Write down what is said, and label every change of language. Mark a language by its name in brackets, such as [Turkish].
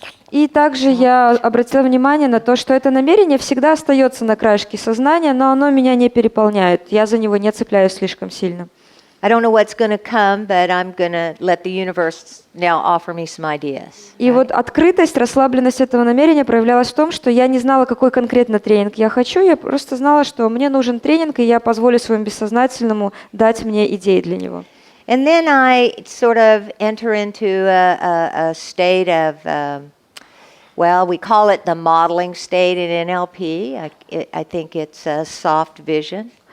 [Russian] И также я обратила внимание на то, что это намерение всегда остается на краешке сознания, но оно меня не переполняет. Я за него не цепляюсь слишком сильно. [English] I don't know what's going to come, but I'm going to let the universe now offer me some ideas. [Russian] И вот открытость, расслабленность этого намерения проявлялась в том, что я не знала, какой конкретно тренинг я хочу, я просто знала, что мне нужен тренинг, и я позволю своему бессознательному дать мне идеи для него. [English] And then I sort of enter into a state of, well, we call it the modeling state in NLP. I think it's a soft vision.